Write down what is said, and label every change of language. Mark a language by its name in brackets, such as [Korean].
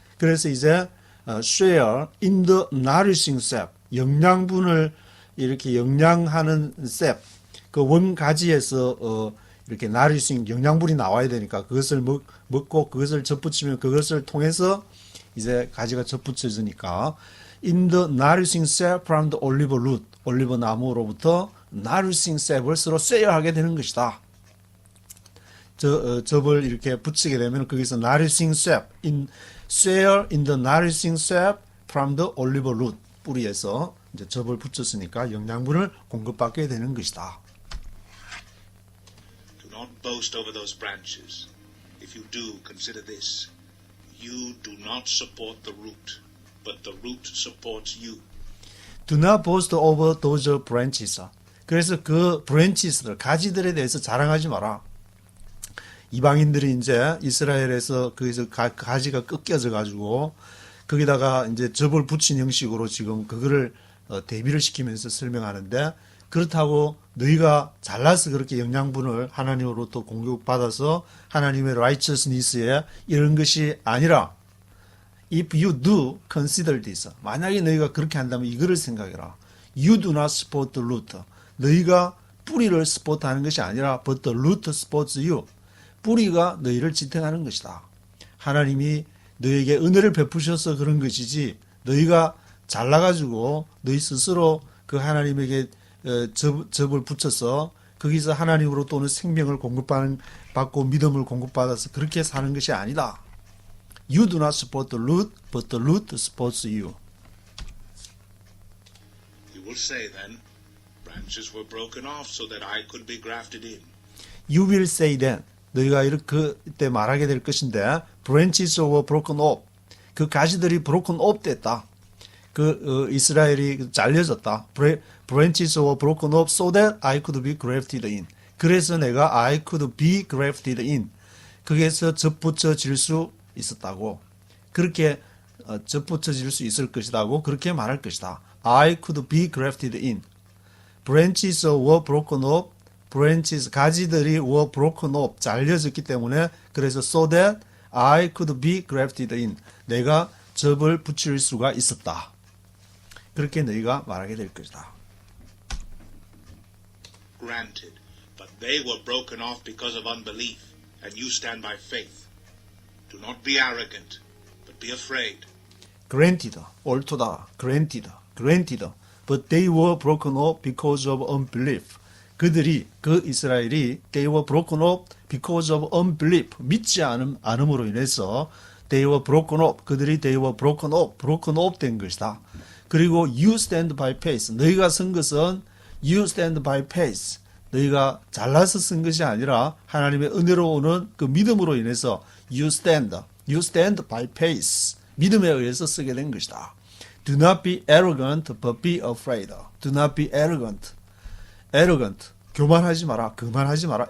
[Korean] 그래서 이제 [English] share in the nourishing sap, [Korean] 영양분을 이렇게 영양하는 sap, 그 원가지에서 이렇게 nourishing 영양분이 나와야 되니까 그것을 먹고 그것을 접붙이면 그것을 통해서 이제 가지가 접붙여지니까 [English] in the nourishing sap from the olive root, [Korean] 올리브 나무로부터 nourishing sap을 서로 쉐어하게 되는 것이다. 접을 이렇게 붙이게 되면 거기서 [English] nourishing sap, share in the nourishing sap from the olive root. [Korean] 뿌리에서 이제 즙을 붙였으니까 영양분을 공급받게 되는 것이다. [English] Do not boast over those branches. If you do, consider this. You do not support the root, but the root supports you. Do not boast over those branches. [Korean] 그래서 그 branches들, 가지들에 대해서 자랑하지 마라. 이방인들이 이제 이스라엘에서 거기서 가지가 꺾여져 가지고 거기다가 이제 즙을 붙인 형식으로 지금 그거를 대비를 시키면서 설명하는데, 그렇다고 너희가 잘나서 그렇게 영양분을 하나님으로부터 공급받아서 하나님의 righteousness에 이런 것이 아니라 [English] if you do consider this. [Korean] 만약에 너희가 그렇게 한다면 이거를 생각해라. [English] You do not support the root. [Korean] 너희가 뿌리를 스포트하는 것이 아니라 [English] but the root supports you. [Korean] 뿌리가 너희를 지탱하는 것이다. 하나님이 너희에게 은혜를 베푸셔서 그런 것이지 너희가 잘나가지고 너희 스스로 그 하나님에게 즙을 붙여서 거기서 하나님으로부터 오는 생명을 공급받고 믿음을 공급받아서 그렇게 사는 것이 아니다. [English] You do not support the root, but the root supports you. You will say then, branches were broken off so that I could be grafted in. You will say then. [Korean] 너희가 이렇게 그때 말하게 될 것인데, [English] branches were broken off. [Korean] 그 가지들이 [English] broken off [Korean] 됐다. 이스라엘이 잘려졌다. [English] Branches were broken off so that I could be grafted in. [Korean] 그래서 내가 [English] I could be grafted in. [Korean] 거기에서 접붙여질 수 있었다고. 그렇게 접붙여질 수 있을 것이라고 그렇게 말할 것이다. [English] I could be grafted in. Branches were broken off. branches, [Korean] 가지들이 [English] were broken off, [Korean] 잘려졌기 때문에 그래서 [English] so that I could be grafted in. [Korean] 내가 접을 붙일 수가 있었다. 그렇게 너희가 말하게 될 것이다. [English] Granted, but they were broken off because of unbelief, and you stand by faith. Do not be arrogant, but be afraid. Granted, [Korean] 옳도다. [English] Granted, but they were broken off because of unbelief. [Korean] 그들이, 그 이스라엘이 [English] they were broken off because of unbelief. [Korean] 믿지 않음으로 인해서 [English] they were broken off. [Korean] 그들이 [English] they were broken off [Korean] 된 것이다. 그리고 [English] you stand by faith. [Korean] 너희가 쓴 것은 [English] you stand by faith. [Korean] 너희가 잘나서 쓴 것이 아니라 하나님의 은혜로 오는 그 믿음으로 인해서 [English] you stand by faith. [Korean] 믿음에 의해서 쓰게 된 것이다. [English] Do not be arrogant, but be afraid. Do not be arrogant. [Korean] 교만하지 마라. 그만하지 마라.